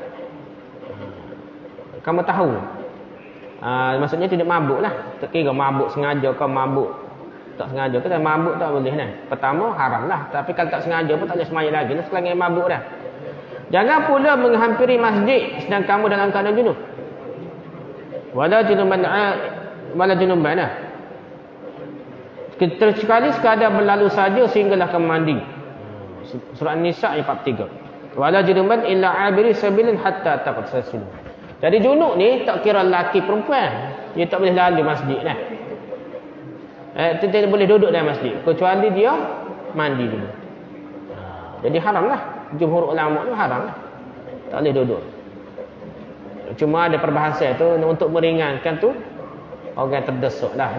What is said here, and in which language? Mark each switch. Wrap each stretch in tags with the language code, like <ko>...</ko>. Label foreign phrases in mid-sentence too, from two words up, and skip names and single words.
<ms>Kamu tahu. Maksudnya tidak mabuk lah. Tak kira mabuk sengaja kau mabuk tak sengaja. Kita mabuk tak boleh dah. Pertama haram lah. Tapi kalau tak sengaja pun tak boleh semayang lagi lah. Selagi mabuk dah. Jangan pula menghampiri masjid sedang kamu dalam keadaan junub.</ms> <ar>ولا جنبا dah.</ar> <ms>Sekali sekadar berlalu saja sehinggalah ke mandi. Surah An-Nisa ayat 43.</ms> <ar>ولا جنبا إلا عابري سبيل حتى تغتسلوا.</ar> <ms>Jadi junub ni tak kira lelaki perempuan. Dia tak boleh lalu masjid lah. Dia tidak boleh duduk dalam masjid kecuali dia mandi dulu. Jadi haram lah. Jumhur ulama tu haram lah. Tak boleh duduk. Cuma ada perbahasan tu untuk meringankan tu orang terdesak lah.</ms>